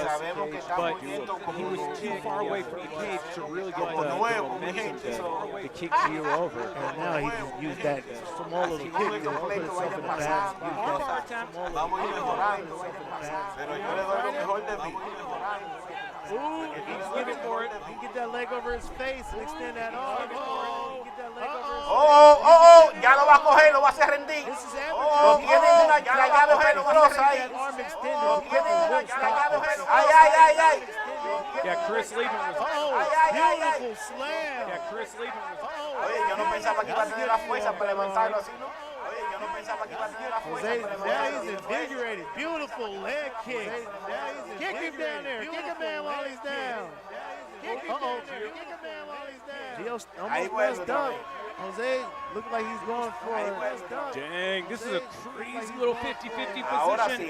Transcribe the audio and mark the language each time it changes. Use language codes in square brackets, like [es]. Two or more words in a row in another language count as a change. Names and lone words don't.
[en] But he was too far away from the cage to really get the momentum to kick Gio over. And now he just used that small little kick to put himself in the pads. Ooh, he's looking for it. He can get that leg over his face and extend that arm. [es] Ya lo va a coger, lo va a hacer rendir. Lo tiene una llave peligrosa ahí. Lo tiene una llave peligrosa. Ay. [en] Yeah, Chris Lieben was. Beautiful slam. Yeah, Chris Lieben was. [es] Oye, yo no pensaba que iba a tener la fuerza para levantarlo así, ¿no? [en] Jose, now he's invigorated. Beautiful leg kick. Kick him down there. Kick a man while he's down. Kick him down there. Kick a man while he's down. Gio's almost messed up. Jose looked like he's going for it. Dang, this is a crazy little 50-50 position.